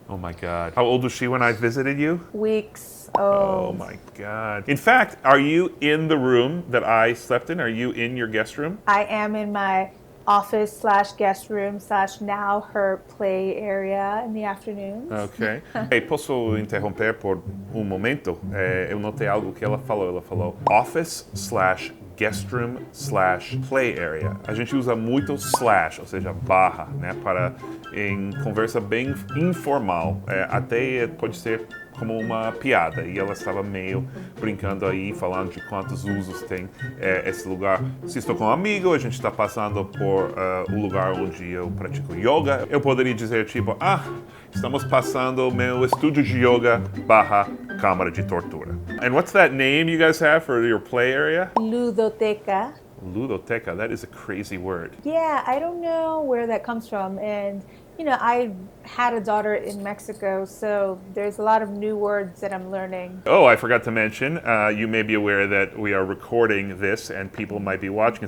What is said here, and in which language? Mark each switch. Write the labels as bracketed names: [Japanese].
[English] Oh my God. How old was she when I visited you? Weeks Oh old. my God. In fact, are you in the room that I slept in? Are you in your guest room? I am in my office / guest /, now her play area in the afternoons. Ok. [Portuguese] Hey, posso interromper por um momento? Eu notei algo que ela falou. Ela falou [English] office / guest room / play area. [Portuguese] A gente usa muito /, ou seja, barra, né? Para em conversa bem informal. Até pode ser como uma piada, e ela estava meio brincando aí, falando de quantos usos tem esse lugar. Se estou com um amigo, a gente está passando por o lugar onde eu pratico yoga, eu poderia dizer tipo, estamos passando meu estúdio de yoga / câmara de tortura. [English] And what's that name you guys have for your play area? Ludoteca. Ludoteca, that is a crazy word. Yeah, I don't know where that comes from. And, I had a daughter in Mexico, so there's a lot of new words that I'm learning. Oh, I forgot to mention, you may be aware that we are recording this and people might be watching.